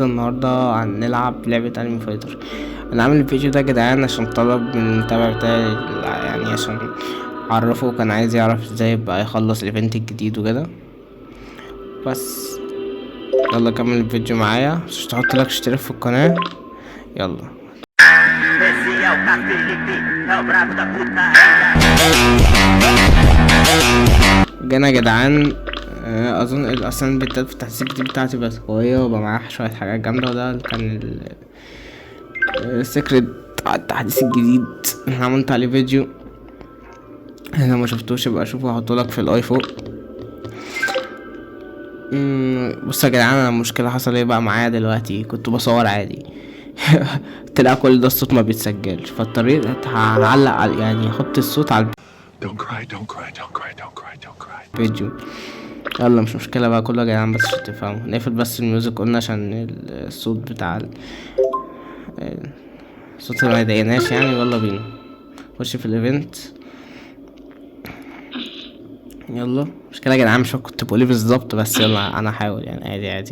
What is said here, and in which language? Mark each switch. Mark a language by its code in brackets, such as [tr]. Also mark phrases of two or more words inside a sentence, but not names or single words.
[ar] النهاردة هنلعب لعبة انمي فايتر. انا عامل الفيديو ده يا جدعان عشان طلب من المتابع بتاعي، يعني عشان اعرفه، كان عايز يعرف ازاي يبقى يخلص الايفنت الجديد وكده. بس يلا كمل الفيديو معايا، مش تحط لك اشتراك في القناة. يلا. [pt] Esse é o Felipe, é o brabo da putaria. [ar] جينا يا جدعان. اظن اصلا بالتالي في التحديث الجديد بتاعتي بقت قوية وبقى معاها شوية حاجات جامدة، وده كان السكرت بتاع التحديث الجديد. انا عملت عليه فيديو، انا ما شفتوش يبقى اشوفه، هحطه لك في الاي فوق. بص يا جدعان، انا المشكله حصل ايه بقى معايا دلوقتي. كنت بصور عادي طلع كل ده الصوت ما بيتسجلش، فاضطريت هعلق يعني احط الصوت على [en] Don't cry, don't cry, don't cry, don't cry, don't cry. [ar] الفيديو. يلا مش مشكله بقى كله يا جدعان، بس عشان تفهموا نقفل بس الميوزك قلنا عشان الصوت بتاع الصوت ما يضايقناش يعني. يلا بينا نخش في الايفنت. يلا مشكلة يا جدعان، مش فاكر كنت بقول ايه بالظبط، بس يلا انا هحاول يعني عادي عادي.